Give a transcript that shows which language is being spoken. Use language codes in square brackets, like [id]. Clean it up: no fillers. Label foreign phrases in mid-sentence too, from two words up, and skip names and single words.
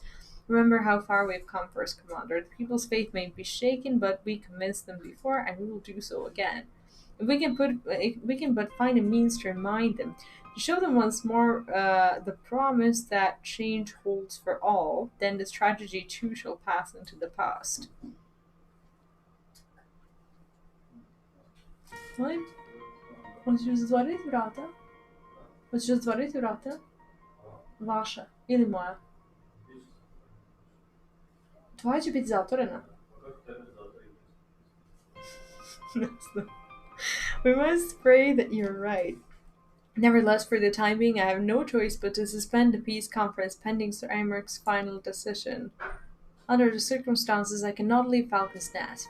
[en] Remember how far we've come, First Commander. The people's faith may be shaken, but we convinced them before, and we will do so again. If we can but find a means to remind them. To show them once more the promise that change holds for all, then this tragedy too shall pass into the past. [pl] Oj, otworzyć wrota? Możesz otworzyć wrota? Wasze, [hr] ili moja? Tvoja će biti zatvorena. [en] We must pray that you're right. Nevertheless, for the time being, I have no choice but to suspend the peace conference pending Sir Aymerich's final decision. Under the circumstances, I cannot leave Falcon's Nest.